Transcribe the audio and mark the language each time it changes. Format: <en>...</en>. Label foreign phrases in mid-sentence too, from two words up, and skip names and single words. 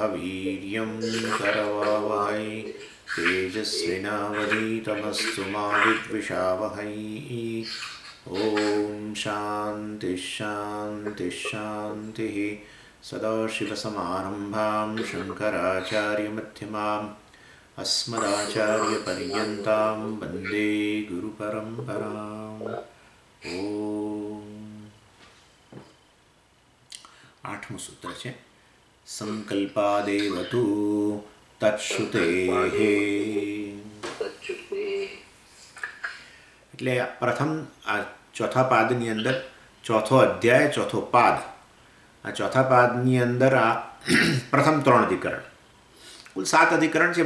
<sa>वीर्यं करवावहै तेजस्विनावधीतमस्तु मा विद्विषावहै ॐ शान्तिः शान्तिः शान्तिः सदाशिवसमारम्भां शङ्कराचार्यमध्यमाम् अस्मदाचार्यपर्यन्तां वन्दे गुरुपरम्पराम् ॐ</sa> <gu>आठमું સૂત્ર છે</gu> <sa>સંકલ્પાદેવ તુ તત્શ્રુતેઃ.</sa> <gu>એટલે પ્રથમ આ ચોથા પાદની અંદર ચોથો અધ્યાય ચોથો પાદ, આ ચોથા પાદની અંદર આ પ્રથમ 3 અધિકરણ, કુલ 7 અધિકરણ છે.</gu>